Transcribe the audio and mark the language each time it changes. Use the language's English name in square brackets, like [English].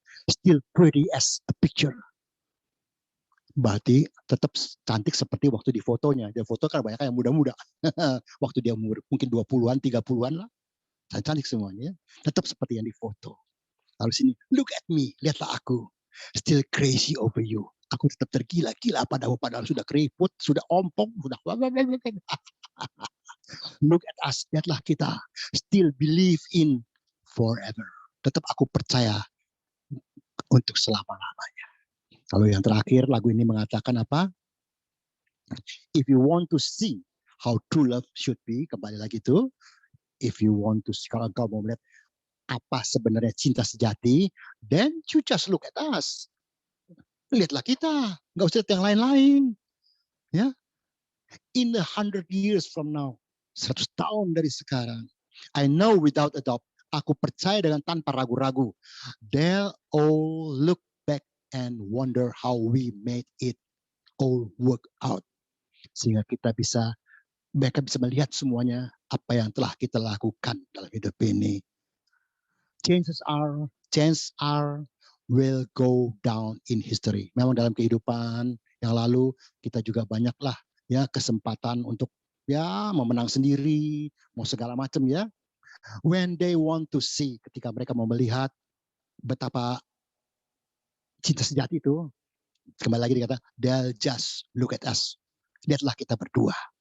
[English] Still pretty as a picture. [Indonesian] Berarti tetap cantik seperti waktu di fotonya. Dia foto kan banyak yang muda-muda. Waktu dia umur mungkin 20-an, 30-an lah. Cantik semuanya. Tetap seperti yang di foto. Lalu sini, [English] look at me. [Indonesian] Lihatlah aku. [English] Still crazy over you. [Indonesian] Aku tetap tergila-gila padahal sudah keriput, sudah ompong, sudah [English] look at us, [Indonesian] lihatlah kita. [English] Still believe in forever. [Indonesian] Tetap aku percaya untuk selama-lamanya. Kalau yang terakhir lagu ini mengatakan apa? [English] If you want to see how true love should be, [Indonesian] kembali lagi tuh. [English] If you want to see, [Indonesian] kalau engkau mau melihat apa sebenarnya cinta sejati, [English] then you just look at us. [Indonesian] Lihatlah kita, nggak usah lihat yang lain-lain. Ya, [English] in 100 years from now, [Indonesian] 100 tahun dari sekarang, [English] I know without a doubt, [Indonesian] aku percaya dengan tanpa ragu-ragu, [English] they'll all look back and wonder how we made it all work out. [Indonesian] Sehingga mereka bisa melihat semuanya apa yang telah kita lakukan dalam hidup ini. [English] Chances are will go down in history. [Indonesian] Memang dalam kehidupan yang lalu kita juga banyaklah ya kesempatan untuk ya memenang sendiri, mau segala macam ya. [English] When they want to see, [Indonesian] ketika mereka mau melihat betapa cinta sejati itu, kembali lagi dikata, [English] they'll just look at us. [Indonesian] Lihatlah kita berdua.